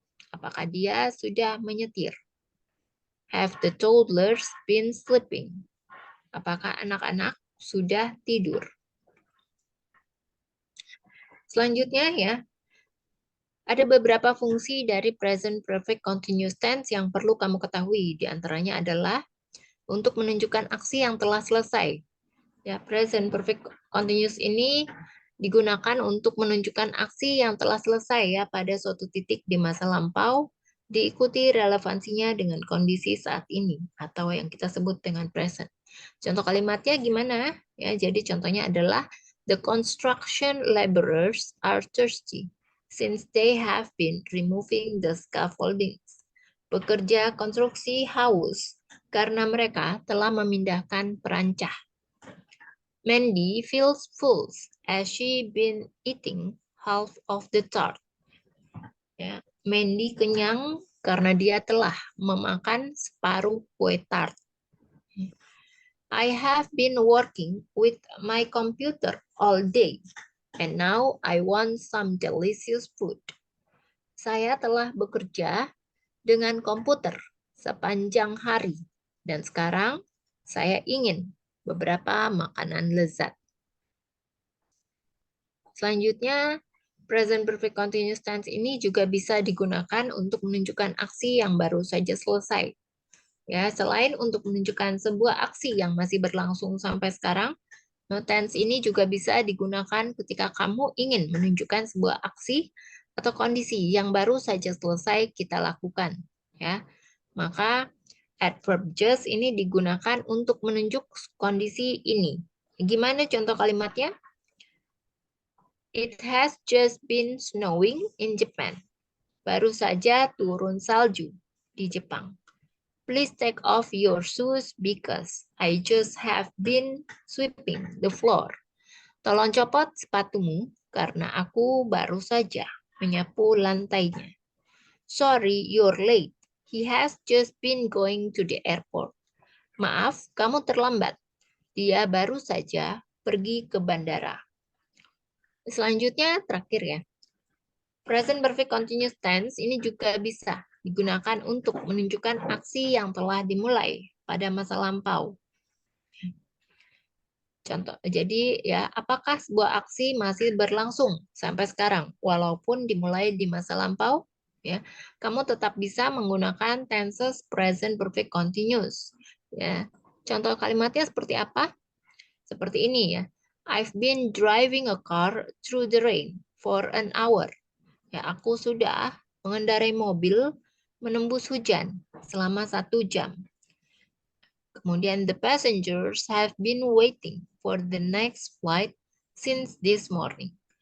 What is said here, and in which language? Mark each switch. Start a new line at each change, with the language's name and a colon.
Indonesian: Apakah dia sudah menyetir?
English: Have the toddlers been sleeping?
Indonesian: Apakah anak-anak sudah tidur? Selanjutnya ya, ada beberapa fungsi dari present perfect continuous tense yang perlu kamu ketahui. Di antaranya adalah untuk menunjukkan aksi yang telah selesai. Ya, present perfect continuous ini digunakan untuk menunjukkan aksi yang telah selesai ya pada suatu titik di masa lampau, diikuti relevansinya dengan kondisi saat ini atau yang kita sebut dengan present. Contoh kalimatnya gimana? Ya, jadi contohnya adalah
English: the construction laborers are thirsty since they have been removing the scaffoldings.
Indonesian: Pekerja konstruksi haus karena mereka telah memindahkan perancah.
English: Mandy feels full as she been eating half of the tart.
Indonesian: Ya, Mandy kenyang karena dia telah memakan separuh kue tart.
English: I have been working with my computer all day, and now I want some delicious food.
Indonesian: Saya telah bekerja dengan komputer sepanjang hari, dan sekarang saya ingin beberapa makanan lezat. Selanjutnya, present perfect continuous tense ini juga bisa digunakan untuk menunjukkan aksi yang baru saja selesai. Ya, selain untuk menunjukkan sebuah aksi yang masih berlangsung sampai sekarang, tense ini juga bisa digunakan ketika kamu ingin menunjukkan sebuah aksi atau kondisi yang baru saja selesai kita lakukan. Ya, maka adverb just ini digunakan untuk menunjuk kondisi ini. Gimana contoh kalimatnya?
English: It has just been snowing in Japan.
Indonesian: Baru saja turun salju di Jepang.
English: Please take off your shoes because I just have been sweeping the floor.
Indonesian: Tolong copot sepatumu karena aku baru saja menyapu lantainya.
English: Sorry, you're late. He has just been going to the airport.
Indonesian: Maaf, kamu terlambat. Dia baru saja pergi ke bandara. Selanjutnya terakhir ya. Present perfect continuous tense ini juga bisa digunakan untuk menunjukkan aksi yang telah dimulai pada masa lampau. Contoh, jadi ya, apakah sebuah aksi masih berlangsung sampai sekarang, walaupun dimulai di masa lampau, ya, kamu tetap bisa menggunakan tenses present perfect continuous, ya. Contoh kalimatnya seperti apa? Seperti ini ya.
English: I've been driving a car through the rain for an hour.
Indonesian: Ya, aku sudah mengendarai mobil menembus hujan selama 1 jam. Kemudian,
English: the passengers have been waiting for the next flight since this morning.